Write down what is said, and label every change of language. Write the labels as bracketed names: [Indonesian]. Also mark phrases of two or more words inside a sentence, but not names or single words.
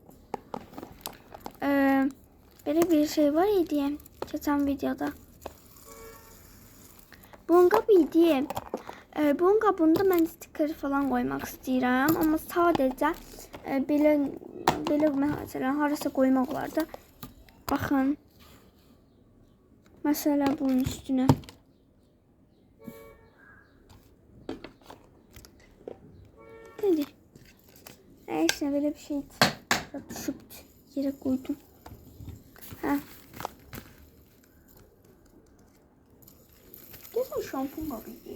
[Azerbaijani] Belə bir şey var idi keçən videoda. Bunun qabı idi. Bunun qabında mən stiker falan qoymaq istəyirəm. Amma sadəcə belə məsələn harasa qoymaq olar da. Baxın. [Turkish] Mesela bunun üstüne. Dedi. Neyse böyle bir şey düşüp yere koydum. Ha. Kesin şampun kabıydı.